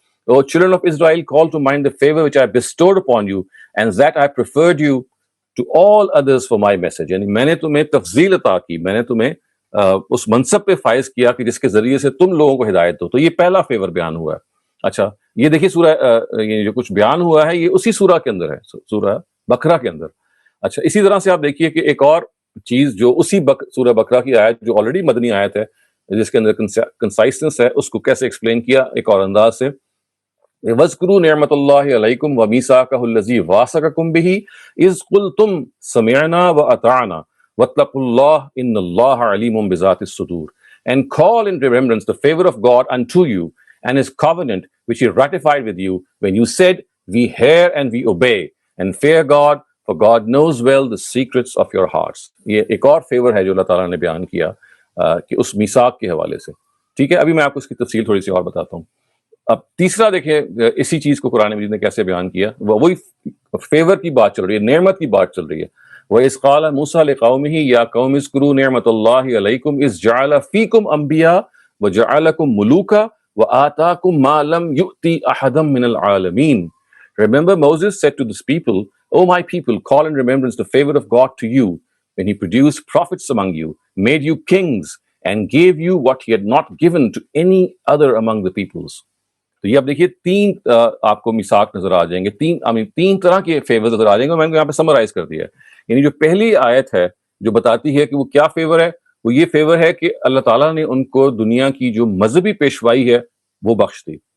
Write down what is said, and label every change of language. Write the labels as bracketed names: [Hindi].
[English] O children of Israel, call to mind the favor which I bestowed upon you and that I preferred you to all others for my message. [Urdu] یعنی میں نے تمہیں تفضیل عطا کی، میں نے تمہیں اس منصب پہ فائز کیا کہ جس کے ذریعے سے تم لوگوں کو ہدایت دو. تو یہ پہلا فیور بیان ہوا ہے. اچھا یہ دیکھیے سورہ یہ جو کچھ بیان ہوا ہے یہ اسی سورہ کے اندر ہے، سورہ بقرہ کے اندر. اچھا اسی طرح سے آپ دیکھیے کہ ایک اور چیز جو اسی سورہ بقرہ کی آیت جو آلریڈی مدنی آیت ہے جس کے اندر کنسائسنس ہے، اس کو کیسے ایکسپلین کیا ایک اور انداز سے. [Arabic] وَاذْكُرُوا نِعْمَةَ اللَّهِ عَلَيْكُمْ وَمِيثَاقَهُ الَّذِي وَاثَقَكُم بِهِ إِذْ قُلْتُمْ سَمِعْنَا وَأَطَعْنَا وَاتَّقُوا اللَّهَ إِنَّ اللَّهَ عَلِيمٌ بِذَاتِ الصُّدُورِ. [English] And call in remembrance the favor of God unto you and his covenant which he ratified with you when you said, we hear and we obey, and fear God, for God knows well the secrets of your hearts. [Urdu] یہ ایک اور fever ہے جو اللہ تعالیٰ نے بیان کیا کہ اس میثاق کے حوالے سے. ٹھیک ہے، ابھی میں آپ کو اس کی تفصیل تھوڑی سی اور بتاتا ہوں. اب تیسرا دیکھیں اسی چیز کو قرآن مجید نے کیسے بیان کیا، وہی فیور کی بات چل رہی ہے، نعمت کی بات چل رہی ہے. [Arabic] وَإِذْ قَالَ مُوسَىٰ لِقَوْمِهِ يَا قَوْمِ اذْكُرُوا نِعْمَةَ اللَّهِ عَلَيْكُمْ إِذْ جَعَلَ فِيكُمْ أَنْبِيَاءَ وَجَعَلَكُمْ مُلُوكًا وَآتَاكُمْ مَا لَمْ يُؤْتِ أَحَدًا مِّنَ الْعَالَمِينَ. [English] Remember Moses said to this people, O my people, call in remembrance the favor of God to you when he produced prophets among you, made you kings, and gave you what he had not given to any other among the peoples. [Urdu] تو یہ اب دیکھیے تین آپ کو میثاق نظر آ جائیں گے، تین طرح کے فیور نظر آ جائیں گے. میں نے یہاں پہ سمرائز کر دیا ہے. یعنی جو پہلی آیت ہے جو بتاتی ہے کہ وہ کیا فیور ہے، وہ یہ فیور ہے کہ اللہ تعالیٰ نے ان کو دنیا کی جو مذہبی پیشوائی ہے وہ بخش دی.